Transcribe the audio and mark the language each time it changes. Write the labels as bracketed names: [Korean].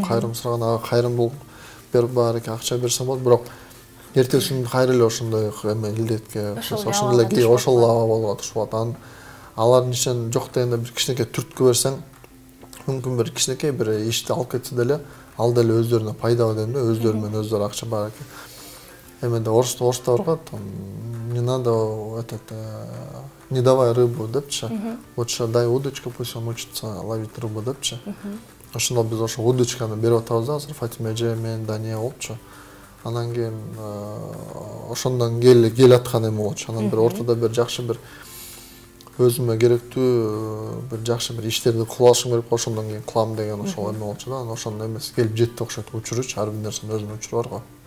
[Kyrgyz] Кайрым сураган ага кайрымдуулук берип баарыке акча берсем болот, бирок эртеси күнү кайра эле ошондой эме илдетке ошондой эле ошол абалга түшүп атат. Алардын ишин жок дегенде бир кичинекей түрткү берсең, мүмкүн бир кичинекей бир ишти алып кетсе деле, ал деле өздөрүнө пайдалуу дейм да, өздөрү менен өздөрү акча бар экен. Эмеде оруста бар го, [Russian] не надо не давай рыбу [Kyrgyz] депчи. [Russian] Лучше дай удочку, пусть он учится ловить рыбу [Kyrgyz] депчи. Ошондо биз ошо удочканы берип атабыз азыр Фатима эже менен Дания болчу. Анан кийин ошондон кел аткан эме болчу. Анан бир ортодо бир жакшы бир өзүмө керектүү бир жакшы бир иштерди кыла алышым керек, ошондон кийин кылам деген ошол эме болчу да. Анан ошондо эмес келип жетти окшойт, учуручу ар бир нерсенин өзүнүн учуру бар го.